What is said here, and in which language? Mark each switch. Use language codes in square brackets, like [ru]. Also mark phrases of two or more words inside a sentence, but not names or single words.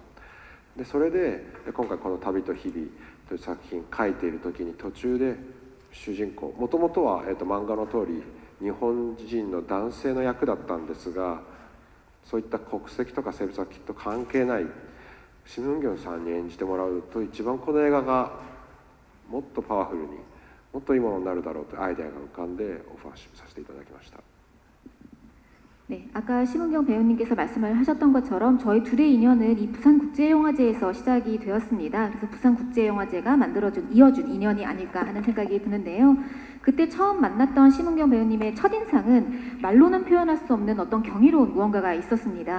[ja] でそれで今回この「旅と日々」という作品書いている時に途中で主人公もともとは、漫画の通り日本人の男性の役だったんですが、そういった国籍とか性別はきっと関係ないシム・ウンギョンさんに演じてもらうと一番この映画がもっとパワフルにもっといいものになるだろうというアイデアが浮かんでオファーさせていただきました。 [ko] 네, 아까 심은경 배우님께서 말씀을 하셨던 것처럼 저희 둘의 인연은 이 부산국제영화제에서 시작이 되었습니다. 그래서 부산국제영화제가 이어준 인연이 아닐까 하는 생각이 드는데요. 그때 처음 만났던 심은경 배우님의 첫인상은 말로는 표현할 수 없는 어떤 경이로운 무언가가 있었습니다.